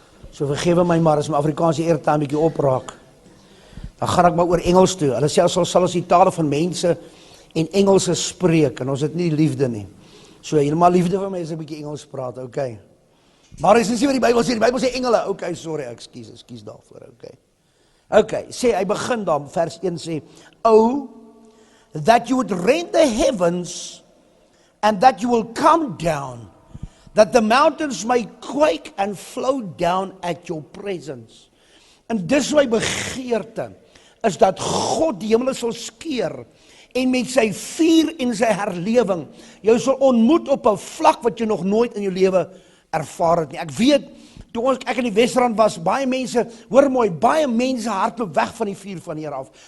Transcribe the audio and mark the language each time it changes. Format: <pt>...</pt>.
<af>So vergewe my maar, as my Afrikaanse airtime bietjie opraak, dan gaan ek maar oor Engels toe. Hulle sê, sal ons die tale van mense en Engelse spreek, en ons het nie liefde nie. So, helemaal liefde vir my as ek 'n bietjie Engels praat, okay. Maar is nie wat die Bybel sê engele, okay, sorry, ekskuus daarvoor, okay. Okay, sê, hy begin dan, vers 1 sê,</af> <en>oh, that you would rend the heavens, and that you will come down, that the mountains may quake and flow down at your presence.</en> <af>En dis my begeerte, is dat God die hemel sal skeer, en met sy vuur en sy herlewing, jou sal ontmoet op 'n vlak wat jy nog nooit in jou lewe ervaar het nie. Ek weet, toe ek in die Wesrand was, baie mense, hoor mooi, baie mense hardloop weg van die vuur van die Here af.</af>